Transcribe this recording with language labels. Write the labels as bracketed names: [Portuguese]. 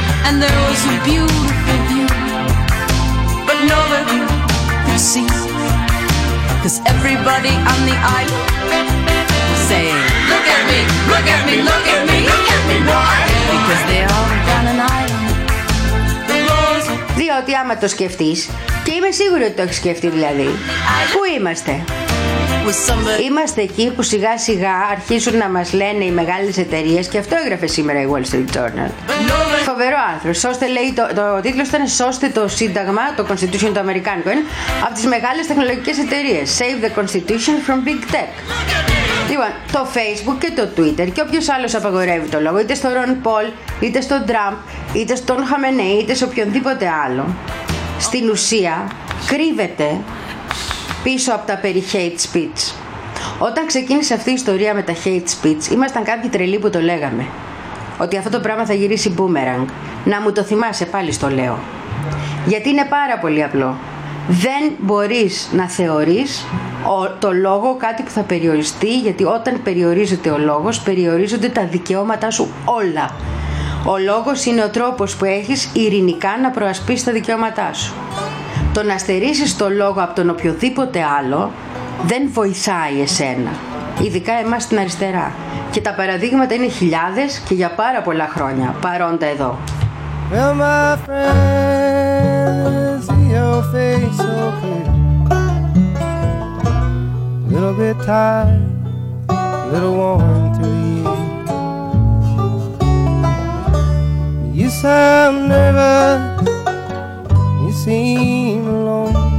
[English] And there was a beautiful view, but nobody could see. Cause everybody on the island was saying, look at me, look at me, look at me, look at me, boy. Because they all on an island. The rose. [Greek] Διότι άμα το σκεφτείς, και είμαι σίγουρη ότι το έχεις σκεφτεί δηλαδή, πού είμαστε? Είμαστε εκεί που σιγά σιγά αρχίζουν να μας λένε οι μεγάλες εταιρείες. Και αυτό έγραφε σήμερα η Wall Street Journal. Φοβερό άνθρωπο. Σώστε, λέει, το τίτλος ήταν «Σώστε το Σύνταγμα», το Constitution το Αμερικάνικο, από τις μεγάλες τεχνολογικές εταιρείες. [English] Save the Constitution from Big Tech. [Greek] Λοιπόν, το Facebook και το Twitter και όποιος άλλος απαγορεύει το λόγο, είτε στο Ron Paul, είτε στον Trump, είτε στον Χαμενέι, είτε σε οποιονδήποτε άλλο, στην ουσία κρύβεται πίσω από τα περί hate speech. Όταν ξεκίνησε αυτή η ιστορία με τα hate speech, ήμασταν κάποιοι τρελοί που το λέγαμε. Ότι αυτό το πράγμα θα γυρίσει boomerang. Να μου το θυμάσαι, πάλι στο λέω. Γιατί είναι πάρα πολύ απλό. Δεν μπορείς να θεωρείς το λόγο κάτι που θα περιοριστεί, γιατί όταν περιορίζεται ο λόγος, περιορίζονται τα δικαιώματά σου όλα. Ο λόγος είναι ο τρόπος που έχεις ειρηνικά να προασπίσεις τα δικαιώματά σου. Το να στερήσεις το λόγο από τον οποιοδήποτε άλλο δεν βοηθάει εσένα, ειδικά εμάς στην αριστερά. Και τα παραδείγματα είναι χιλιάδες και για πάρα πολλά χρόνια παρόντα εδώ. [English] Well, my friends, see your face okay. A little bit tired, a little warm through you. You sound nervous. Seem alone.